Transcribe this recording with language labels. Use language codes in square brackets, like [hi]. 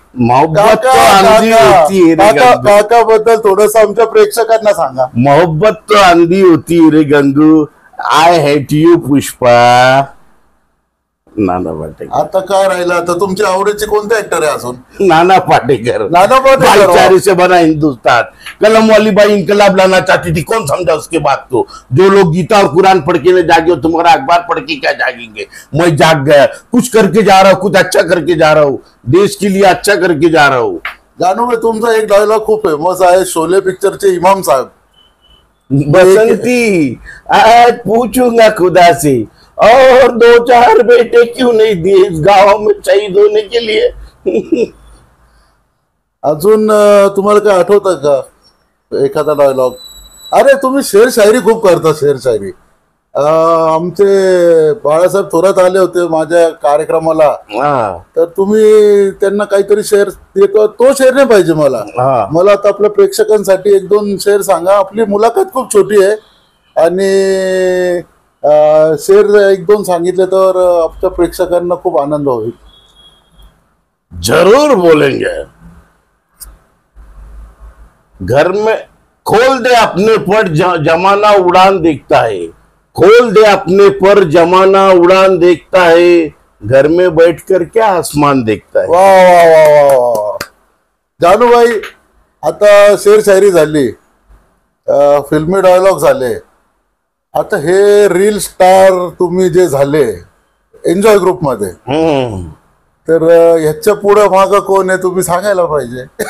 [hi] मोहब्बत तो आंधी होती रे गंगू, [mr] काका बद्दल थोडस आमच्या प्रेक्षकांना सांगा। [hi] मोहब्बत तो आंधी होती रे Gangu, [en] I hate you Pushpa. [mr] Nana Patekar. आता काय राहिलं, आता तुमच्या आवडीचे कोणते ऍक्टर आहे अजून? नाना पाटेकर। नाना पाटेकर [hi] भाईचारे से बना हिंदुस्तान, कलम वाली बाई इनकलाब लाना चाहती थी, कौन समझा उसके बात को? जो लोग गीता और कुरान पढ़ के न जागे, तुम्हारा अखबार पढ़ के क्या जागेंगे? मैं जाग गया, कुछ करके जा रहा हूँ, कुछ अच्छा करके जा रहा हूँ, देश के लिए अच्छा करके जा रहा हूँ। [mr] जानू भाई, तुमचा एक डायलॉग खूप फेमस आहे शोले पिक्चरचे इमाम साहेब, [hi] बसंती आज पूछूंगा खुदा से, और 2-4 बेटे क्यों नहीं दिए इस गांव में शहीद होने के लिए। [mr] अजून तुम्हाला काय आठवतं का एखादा डायलॉग? अरे तुम्ही शेर शायरी खूप करता, शेर शायरी। आमचे बाळासाहेब थोरात आले होते माझ्या कार्यक्रमाला, तर तुम्ही त्यांना काहीतरी शेर, तो शेर नाही पाहिजे मला आता आपल्या प्रेक्षकांसाठी 1-2 शेर सांगा। आपली मुलाखत खूप छोटी आहे आणि शेर 1-2 सांगितले तर आपल्या प्रेक्षकांना खूप आनंद होईल। [hi] जरूर बोलेंगे। घर में खोल दे अपने पर जमाना उड़ान देखता है, खोल दे अपने पर जमाना उड़ान देखता है, घर में बैठकर क्या आसमान देखता है। [mr] वाह वाह वाह वाह जानू भाई, आता शेर शायरी झाली, फिल्मी डायलॉग झाले, आता हे रील स्टार तुम्ही जे झाले एन्जॉय ग्रुप मध्ये, तर ह्याच्या पुढे माग कोण आहे तुम्ही सांगायला पाहिजे।